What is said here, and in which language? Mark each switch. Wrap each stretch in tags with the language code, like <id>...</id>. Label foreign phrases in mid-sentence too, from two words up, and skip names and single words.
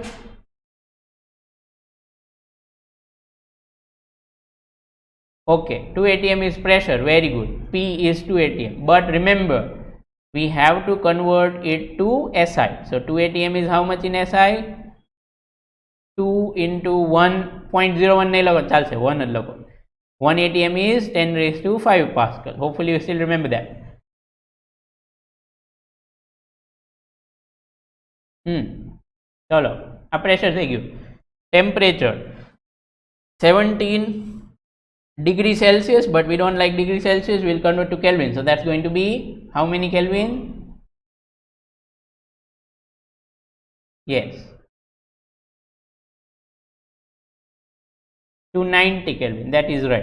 <en>Okay, 2 atm is pressure, very good. P is 2 atm, but remember we have to convert it to SI. So 2 atm is how much in SI? 2 into 1.01</en> <gu>નહીં લખો, ચાલશે 1 જ લખો.</gu> <en>1 atm is 10 raised to 5 Pascal. Hopefully you still remember that.</en> <gu>ચલો, આ પ્રેશર થઈ ગયું.</gu> <en>ટેમ્પરેચર 17 degree Celsius, but we don't like degree Celsius, we'll convert to Kelvin. So that's going to be how many Kelvin? Yes, 290 Kelvin, that is right.</en>